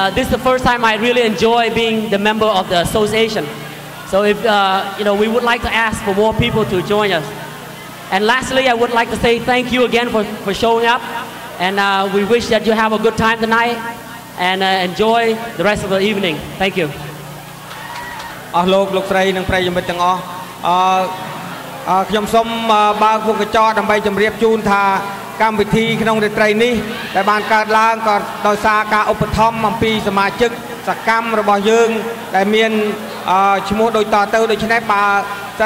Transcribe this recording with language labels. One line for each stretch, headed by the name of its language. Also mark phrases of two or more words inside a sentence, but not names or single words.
English: This is the first time I really enjoy being the member of the association. So if, we would like to ask for more people to join us. And lastly, I would like to say thank you again for showing up. And we wish that you have a good time tonight and enjoy the rest of the evening. Thank you.
Khmer: អស់លោកស្រីនិងប្រិយមិត្តទាំងអស់ខ្ញុំសូមបើកមុខកញ្ចក់ដើម្បីជម្រាបជូនថាកម្មវិធីក្នុងរាត្រីនេះដែលបានកើតឡើងក៏ ដោយសារការឧបត្ថម្ភអំពីសមាជិកសកម្មរបស់យើងដែលមានឈ្មោះដូចតទៅដូច្នេះបើសិន